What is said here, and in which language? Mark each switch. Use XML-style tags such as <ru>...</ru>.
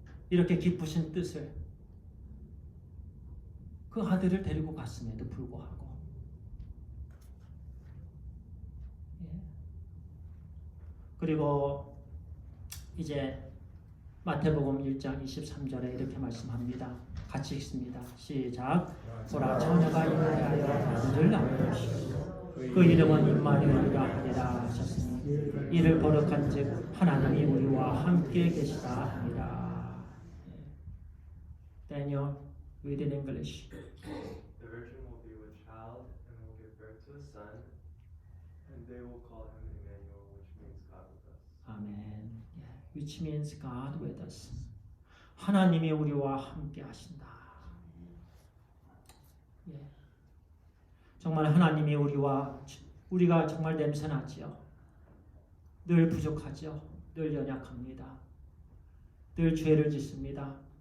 <ko>이렇게 깊으신 뜻을 그 아들을 데리고 갔음에도 불구하고 그리고 이제 마태복음 1장 23절에 이렇게 말씀합니다. 같이 읽습니다. 시작. 보라 처녀가 잉태하여 아들을 낳으리라. 그 이름은 임마누엘이라 하리라 하셨으니 이를 거룩한즉 하나님이 우리와 함께 계시다 하니라.</ko> <en>Daniel, read in English. The virgin will be with child and will give birth to a son, and they will call him Emmanuel, which means God with us. Amen. Yeah, which means God with us.</en> <ko>하나님이 우리와 함께 하신다. 예. 정말 하나님이 우리가 정말 냄새나지요. 늘 부족하죠. 늘 연약합니다. 늘 죄를 짓습니다.</ko>